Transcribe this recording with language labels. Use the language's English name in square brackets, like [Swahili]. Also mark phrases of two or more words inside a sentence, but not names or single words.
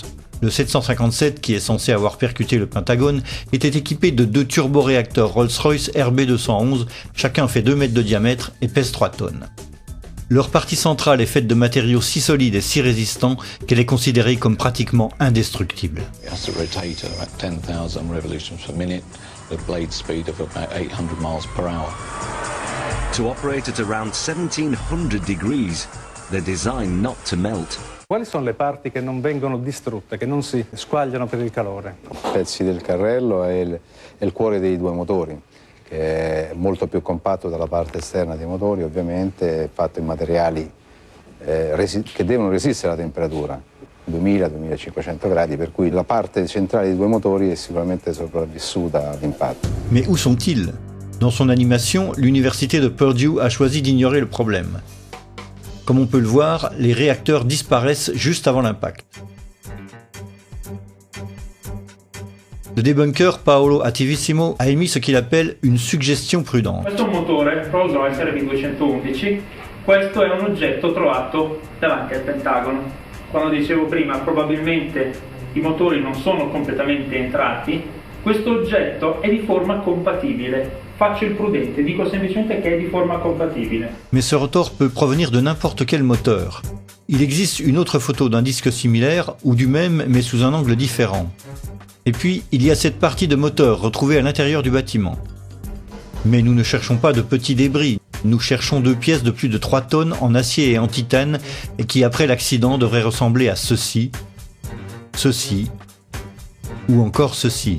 [French] Le 757, qui est censé avoir percuté le Pentagone, était équipé de 2 turboréacteurs Rolls-Royce RB211, chacun fait 2 mètres de diamètre et pèse 3 tonnes. Leur partie centrale est faite de matériaux si solides et si résistants qu'elle est considérée comme pratiquement indestructible. [English] To operate at around 1700 degrees, They're designed not to melt. [Italian] Quali sono le parti che non vengono distrutte, che non si squagliano per il calore? Pezzi del carrello e il cuore dei due motori, che è molto più compatto dalla parte esterna dei motori, ovviamente è fatto in materiali che devono resistere alla temperatura, 2000-2500 gradi, per cui la parte centrale dei due motori è sicuramente sopravvissuta all'impatto. [French] Mais où sont-ils? Dans son animation, l'université de Purdue a choisi d'ignorer le problème. Comme on peut le voir, les réacteurs disparaissent juste avant l'impact. Le débunker Paolo Attivissimo a émis ce qu'il appelle une suggestion prudente. [Italian] Questo è un motore Rolls-Royce RB211, questo è un oggetto trovato davanti al Pentagono. Quando dicevo prima, probabilmente i motori non sono completamente entrati, questo oggetto è di forma compatibile. Faccio il prudente, dico semplicemente che è di forma compatibile. [French] Mais ce rotor peut provenir de n'importe quel moteur. Il existe une autre photo d'un disque similaire, ou du même, mais sous un angle différent. Et puis, il y a cette partie de moteur retrouvée à l'intérieur du bâtiment. Mais nous ne cherchons pas de petits débris, nous cherchons 2 pièces de plus de 3 tonnes en acier et en titane, et qui après l'accident devraient ressembler à ceci, ceci, ou encore ceci.